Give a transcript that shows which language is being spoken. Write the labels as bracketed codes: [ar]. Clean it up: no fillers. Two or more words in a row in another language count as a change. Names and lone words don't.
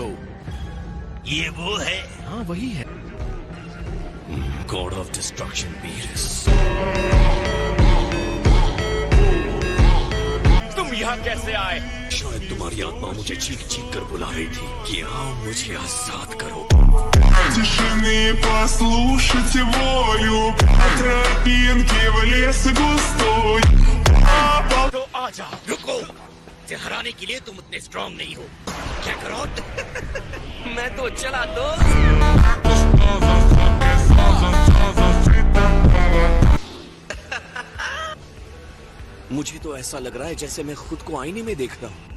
[hi] ये वो है? हाँ वही है। [en] God of Destruction [hi] वीरस। तुम यहाँ कैसे आए? शायद तुम्हारी आत्मा मुझे चीख चीख कर बुला रही थी कि आओ मुझे आजाद करो। [ru] Тишины послушайте волю, тропинки в лес густой. [hi] तो आजा। रुको, मुझे हराने के लिए तुम उतने स्ट्रांग नहीं हो। क्या करो? मैं तो चला मुझे तो ऐसा लग रहा है जैसे मैं खुद को आईने में देख रहा हूँ।